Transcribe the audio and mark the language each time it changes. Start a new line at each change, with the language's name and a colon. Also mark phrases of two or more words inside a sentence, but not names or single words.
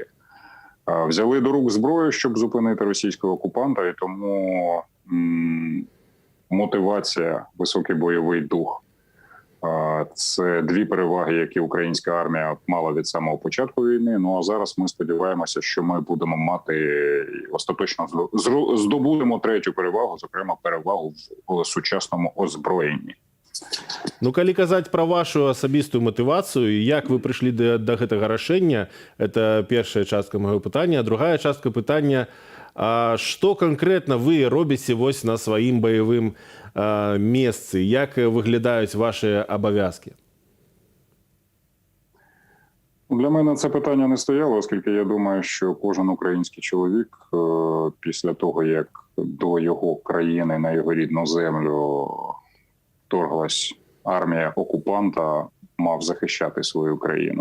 Ukrainian: Взяли до рук зброю, щоб зупинити російського окупанта, і тому мотивація, високий бойовий дух – це 2 переваги, які українська армія мала від самого початку війни. Ну а зараз ми сподіваємося, що ми будемо мати, остаточно здобудемо 3-ю перевагу, зокрема перевагу в сучасному озброєнні.
Belarusian: Ну, калі казаць пра вашу асабістую матывацыю, як вы прыйшлі да гэтага рашэння, это першая частка майго пытання, а другая частка пытання, што канкрэтна вы робіце вось на сваім баявым месцы, як выглядаюць ваши абавязкі?
Ukrainian: Для мене це питання не стояло, оскільки я думаю, що кожен український чоловік після того, як до його країни, на його рідну землю вторглась армія окупанта, мав захищати свою країну.